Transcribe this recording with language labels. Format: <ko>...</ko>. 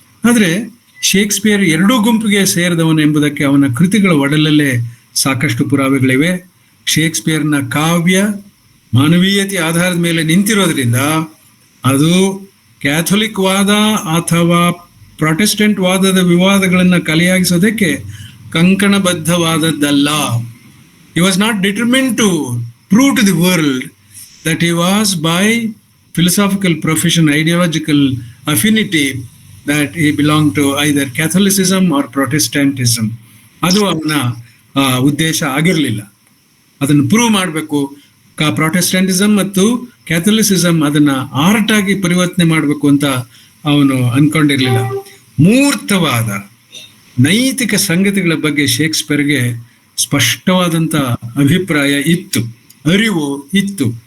<kn>ಆದರೆ ಶೇಕ್ಸ್ಪಿಯರ್ ಎರಡೂ ಗುಂಪಿಗೆ ಸೇರಿದವನು ಎಂಬುದಕ್ಕೆ ಅವನ ಕೃತಿಗಳ ಒಡಲಲ್ಲೇ ಸಾಕಷ್ಟು ಪುರಾವೆಗಳಿವೆ. ಶೇಕ್ಸ್ಪಿಯರ್ನ ಕಾವ್ಯ ಮಾನವೀಯತೆ ಆಧಾರದ ಮೇಲೆ ನಿಂತಿರೋದ್ರಿಂದ ಅದು ಕ್ಯಾಥೋಲಿಕ್ ವಾದ ಅಥವಾ ಪ್ರೊಟೆಸ್ಟೆಂಟ್ ವಾದದ ವಿವಾದಗಳನ್ನು ಕಲೆಯಾಗಿಸೋದಕ್ಕೆ ಕಂಕಣಬದ್ಧವಾದದ್ದಲ್ಲ.</kn> <en>He was not determined to prove to the world that he was by philosophical profession, ideological affinity, that he belonged to either Catholicism or Protestantism.</en> <kn>ಅದು ಅವನ ಉದ್ದೇಶ ಆಗಿರಲಿಲ್ಲ. ಅದನ್ನು ಪ್ರೂವ್ ಮಾಡಬೇಕು, ಪ್ರೊಟೆಸ್ಟೆಂಟಿಸಮ್ ಮತ್ತು ಕ್ಯಾಥೋಲಿಸಿಸಮ್ ಅದನ್ನ ಆರ್ಟ್ ಆಗಿ ಪರಿವರ್ತನೆ ಮಾಡಬೇಕು ಅಂತ ಅವನು ಅನ್ಕೊಂಡಿರ್ಲಿಲ್ಲ. ಮೂರ್ತವಾದ ನೈತಿಕ ಸಂಗತಿಗಳ ಬಗ್ಗೆ ಶೇಕ್ಸ್ಪಿಯರ್ಗೆ ಸ್ಪಷ್ಟವಾದಂಥ ಅಭಿಪ್ರಾಯ ಇತ್ತು, ಅರಿವು ಇತ್ತು.</kn>